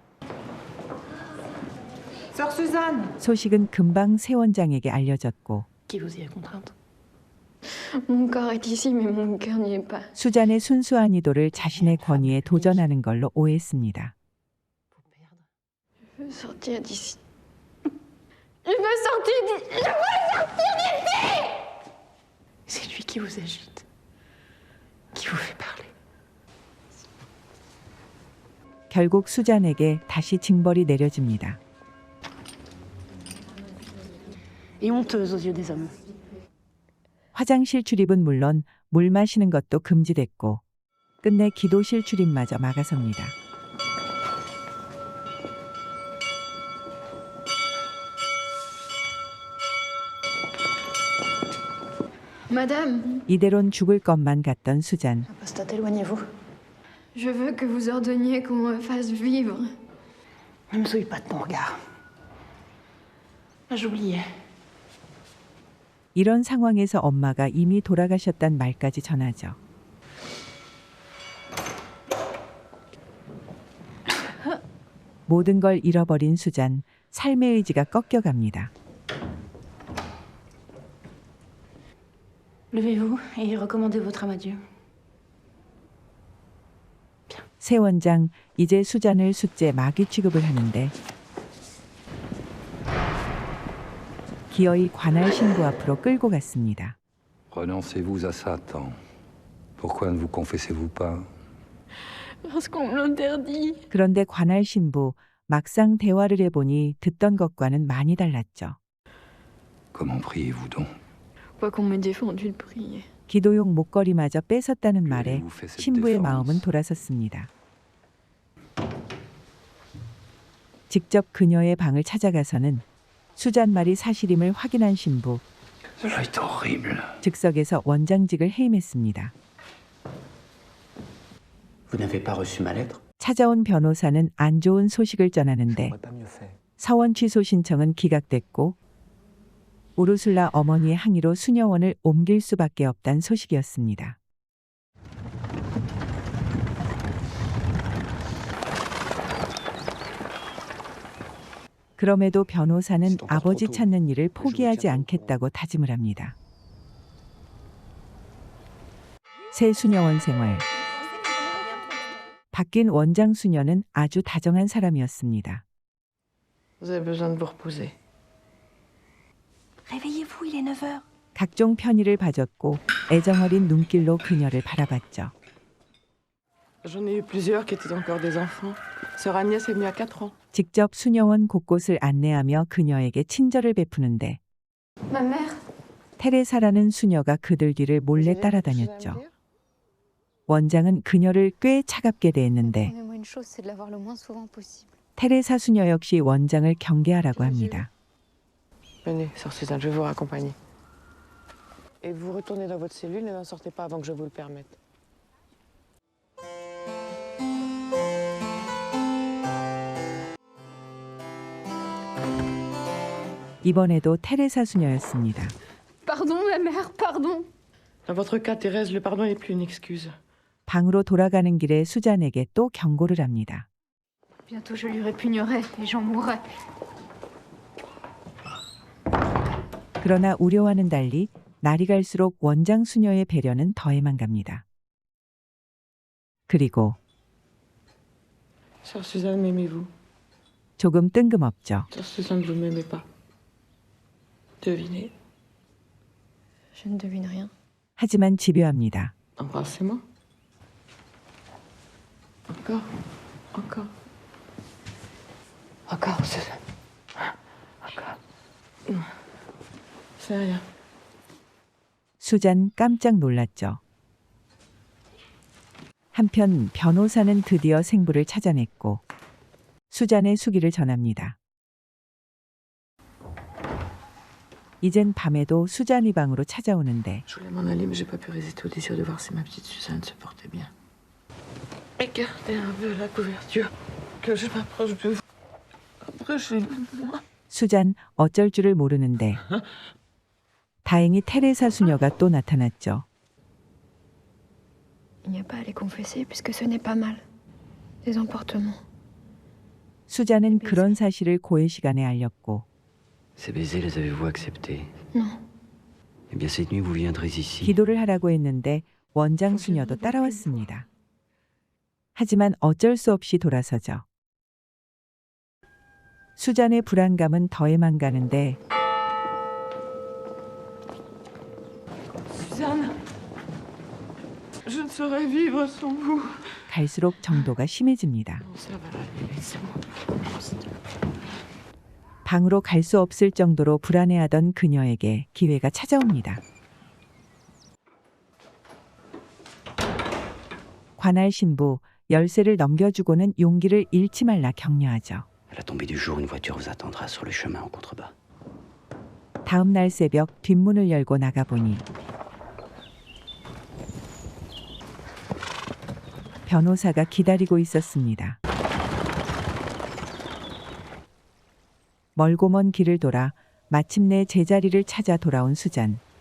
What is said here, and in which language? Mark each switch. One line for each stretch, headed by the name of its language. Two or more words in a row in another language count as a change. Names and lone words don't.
Korean: 소식은 금방 새 원장에게 알려졌고
French: Qui vous y a contrainte? Mon corps est ici, mais mon cœur n'y est pas.
Korean: 수잔의 순수한 의도를 자신의 권위에 도전하는 걸로 오해했습니다.
French: Je veux sortir d'ici. Je veux sortir d'ici. C'est lui qui vous agite. Qui vous fait parler.
Korean: 결국 수잔에게 다시 징벌이 내려집니다.
French: Et honteuse aux yeux des hommes.
Korean: 화장실 출입은 물론 물 마시는 것도 금지됐고 끝내 기도실 출입마저 막아섭니다.
French: Madame,
Korean: 이대론 죽을 것만 같던 수잔.
French: Apostate, éloignez-vous. je veux que vous ordonniez qu'on me fasse vivre. Ne me souille pas de ton regard. Ah, j'oubliais.
Korean: 이런 상황에서 엄마가 이미 돌아가셨단 말까지 전하죠. 모든 걸 잃어버린 수잔, 삶의 의지가 꺾여갑니다.
French: Levez-vous et recommandez votre âme à Dieu.
Korean: 새 원장, 이제 수잔을 숫제 마귀 취급을 하는데 기어이 관할 신부 앞으로 끌고 갔습니다.
French: Renoncez-vous à Satan. Pourquoi ne vous confessez-vous pas? Parce qu'on me l'interdit.
Korean: 그런데 관할 신부 막상 대화를 해보니 듣던 것과는 많이 달랐죠.
French: Comment priez-vous donc? Quoi qu'on m'ait défendu de prier.
Korean: 기도용 목걸이마저 뺏었다는
French: Lui
Korean: 말에
French: avez-vous fait cette
Korean: 신부의
French: défense?
Korean: 마음은 돌아섰습니다. 직접 그녀의 방을 찾아가서는 수잔 말이 사실임을 확인한 신부,
French: Cela est horrible.
Korean: 즉석에서 원장직을 해임했습니다.
French: Vous n'avez pas reçu ma lettre?
Korean: 찾아온 변호사는 안 좋은 소식을 전하는데 서원 취소 신청은 기각됐고 우르술라 어머니의 항의로 수녀원을 옮길 수밖에 없다는 소식이었습니다. 그럼에도 변호사는 아버지 찾는 일을 포기하지 않겠다고 다짐을 합니다. 새 수녀원 생활. 바뀐 원장 수녀는 아주 다정한 사람이었습니다.
French: Vous avez besoin de vous reposer. Réveillez-vous, il est 9h.
Korean: 각종 편의를 봐줬고 애정어린 눈길로 그녀를 바라봤죠.
French: J'en ai eu plusieurs qui étaient encore des enfants. Sœur Agnès est venue à 4 ans.
Korean: 직접 수녀원 곳곳을 안내하며 그녀에게 친절을 베푸는데
French: Ma mère.
Korean: 테레사라는 수녀가 그들 뒤를 몰래 따라다녔죠. 원장은 그녀를 꽤 차갑게 대했는데
French: Promets-moi une chose, c'est de la voir le moins souvent possible.
Korean: 테레사 수녀 역시 원장을 경계하라고 합니다.
French: Venez, sœur Suzanne, je vais vous raccompagner. Et vous retournez dans votre cellule et n'en sortez pas avant que je vous le permette.
Korean: 이번에도 테레사 수녀였습니다.
French: Pardon, ma mère, pardon. Dans votre cas, Thérèse, le pardon n'est plus une excuse.
Korean: 방으로 돌아가는 길에 수잔에게 또 경고를 합니다.
French: Bientôt je lui répugnerai et j'en mourrai.
Korean: 그러나 우려와는 달리 날이 갈수록 원장 수녀의 배려는 더해만 갑니다. 그리고
French: Sœur Suzanne, m'aimez-vous?
Korean: 조금 뜬금없죠.
French: Sœur Suzanne, vous ne m'aimez pas. Devinez. Je ne devine rien.
Korean: 하지만 집요합니다.
French: Embrassez-moi. Encore. Encore. Encore, Suzanne. Encore. C'est rien.
Korean: 수잔 깜짝 놀랐죠. 한편 변호사는 드디어 생부를 찾아냈고 수잔의 수기를 전합니다. 이젠 밤에도 수잔이 방으로 찾아오는데
French: Je voulais m'en aller, mais j'ai pas pu résister au désir de voir si ma petite Suzanne se portait bien. Écartez un peu la couverture, que je m'approche de vous. Approchez-vous.
Korean: 수잔 어쩔 줄을 모르는데 다행히 테레사 수녀가 또 나타났죠.
French: Il n'y a pas à les confesser puisque ce n'est pas mal. Des emportements.
Korean: 수잔은 그런 사실을 고해 시간에 알렸고
French: Ces baisers, les avez-vous acceptés? Non. Eh bien, cette nuit, vous viendrez ici.
Korean: 기도를 하라고 했는데 원장 수녀도 따라왔습니다. 하지만 어쩔 수 없이 돌아서죠. 수잔의 불안감은 더해만 가는데
French: Suzanne, je ne saurais vivre sans vous.
Korean: 갈수록 정도가 심해집니다.
French: Non, ça va aller, laissez-moi.
Korean: 방으로 갈 수 없을 정도로 불안해하던 그녀에게 기회가 찾아옵니다. 관할 신부 열쇠를 넘겨주고는 용기를 잃지 말라 격려하죠.
French: À la tombée du jour, une voiture vous attendra sur le chemin en contrebas.
Korean: 다음 날 새벽 뒷문을 열고 나가보니 변호사가 기다리고 있었습니다. 멀고 먼 길을 돌아 마침내 제자리를 찾아 돌아온 수잔.